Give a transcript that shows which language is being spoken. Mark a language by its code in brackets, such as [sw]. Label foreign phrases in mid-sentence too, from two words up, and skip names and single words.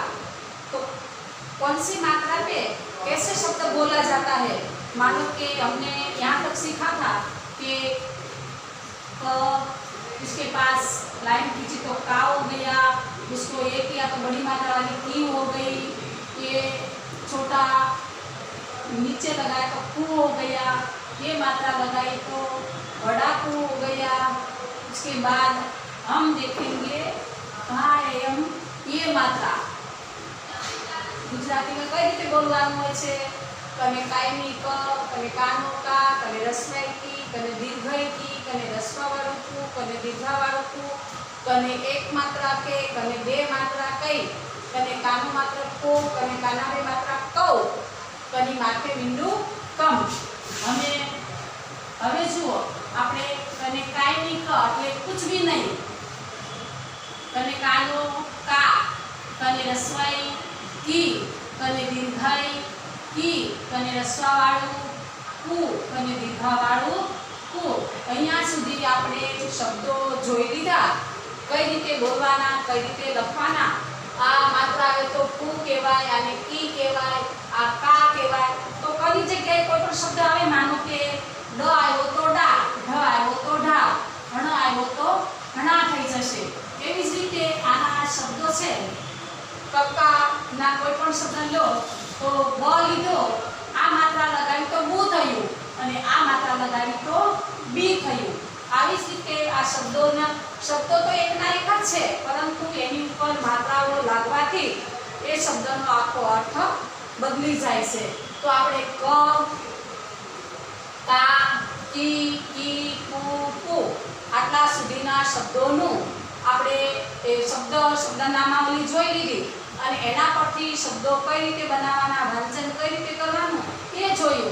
[hi] तो कौन सी मात्रा पे कैसे शब्द बोला जाता है, मानो कि हमने यहाँ तक सीखा था कि इसके पास लाइन खींची तो का हो गया, उसको ये किया तो बड़ी मात्रा वाली की हो गई, ये छोटा नीचे लगाया तो कु हो गया, ये मात्रा लगाई तो बड़ा कु हो गया। उसके बाद हम देखेंगे हम ये मात्रा गुजराती में [gu] કઈ રીતે બોલવાનું હોય છે। કને કાયમી ક, કને કાનો કા, કને રસ્વઈ કી, કને દીર્ઘઈ કી, કને રસ્વા વાળું કુ, કને દીર્ઘા વાળું કુ, કને એક માત્રા કે, કને 2 માત્રા કઈ, કને કાનો માત્ર કો, કને કાના 2 માત્રા કૌ, કની માથે બિંદુ કમ। હમેં જુઓ આપણે કને કાયમી ક એટલે [hi] कुछ भी नहीं, [gu] કને કાનો કા, કને રસ્વાઈ કી, કને દીર્ઘાઈ કી, કને રસ્વા વાળું કુ, કને દીર્ઘા વાળું કુ। અહીંયા સુધી આપણે શબ્દો જોઈ લીધા, કઈ રીતે બોલવાના, કઈ રીતે લખવાના। આ માત્રા આવે તો કુ કહેવાય, આને કી કહેવાય, આ કા કહેવાય। તો કઈ જગ્યાએ કોઈ પણ શબ્દ આવે, માનો કે ડ આવ્યો તો ડા, ઢ આવ્યો તો ઢા, હણ આવ્યો તો હણા થઈ જશે। એવી જ રીતે આના શબ્દો છે, કક્કા ના કોઈ પણ શબ્દ લો તો બ લીધો, આ માત્રા લગાવી તો બુ થયું, અને આ માત્રા લગાવી તો બી થયું। આવી જ રીતે આ શબ્દો તો એકના એક જ છે, પરંતુ એની ઉપર માત્રાઓ લાગવાથી એ શબ્દનો આખો અર્થ બદલી જાય છે। તો આપણે ક, કા, કી, કી, કુ, કુ આટલા સુધીના શબ્દોનું આપણે એ શબ્દનામાવલી જોઈ લીધી અને એના પરથી શબ્દો કઈ રીતે બનાવવાના, વાંચન કઈ રીતે કરવાનું એ જોયું।